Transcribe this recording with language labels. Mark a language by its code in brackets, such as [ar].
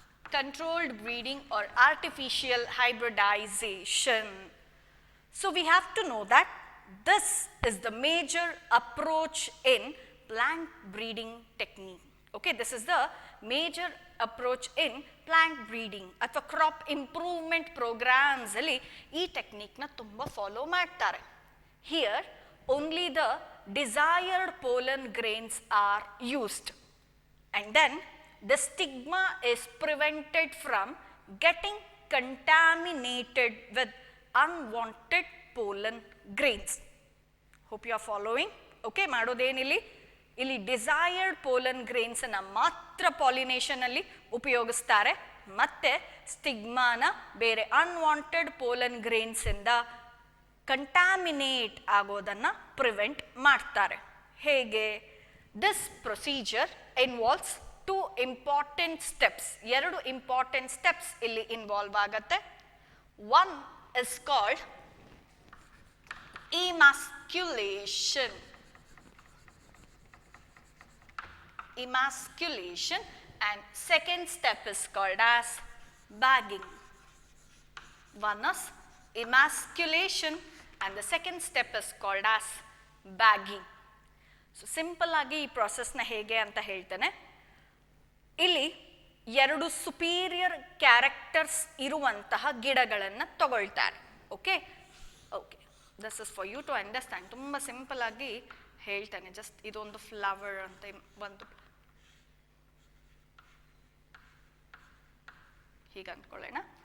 [en] Controlled breeding or artificial hybridization. So we have to know that this is the major approach in plant breeding technique. Okay, this is the major approach in plant breeding [kn] ಅಥವಾ crop improvement programmes ಅಲ್ಲಿ ಈ ಟೆಕ್ನಿಕ್ನ ತುಂಬ follow ಮಾಡ್ತಾರೆ. [en] Here only the desired pollen grains are used and then the stigma is prevented from getting contaminated with unwanted pollen grains. Hope you are following. [kn] Okay, ಮಾಡೋದೇನಿಲ್ಲಿ ಇಲ್ಲಿ desired pollen grains ಅನ್ನ ಮಾತ್ರ pollination ಅಲ್ಲಿ ಉಪಯೋಗಿಸ್ತಾರೆ, ಮತ್ತೆ ಸ್ಟಿಗ್ಮಾನ ಬೇರೆ unwanted pollen grains ಇಂದ contaminate ಆಗೋದನ್ನ prevent ಮಾಡ್ತಾರೆ. ಹೇಗೆ? [en] This procedure involves two important steps. [kn] ಎರಡು ಇಂಪಾರ್ಟೆಂಟ್ ಸ್ಟೆಪ್ಸ್ ಇಲ್ಲಿ ಇನ್ವಾಲ್ವ್ ಆಗತ್ತೆ. [en] One is called emasculation. Emasculation and second step is called as bagging. One is emasculation and the second step is called as bagging. [kn] So simple ಆಗಿ ಈ ಪ್ರಾಸೆಸ್ನ ಹೇಗೆ ಅಂತ ಹೇಳ್ತೇನೆ. ಇಲ್ಲಿ ಎರಡು ಸುಪೀರಿಯರ್ ಕ್ಯಾರೆಕ್ಟರ್ಸ್ ಇರುವಂತಹ ಗಿಡಗಳನ್ನು ತಗೊಳ್ತಾರೆ. Okay okay, [en] This is for you to understand. [kn] ತುಂಬ ಸಿಂಪಲ್ ಆಗಿ ಹೇಳ್ತಾನೆ, ಜಸ್ಟ್ ಇದೊಂದು ಫ್ಲವರ್ ಅಂತ ಒಂದು ಹೀಗೆ ಅಂದ್ಕೊಳ್ಳೋಣ.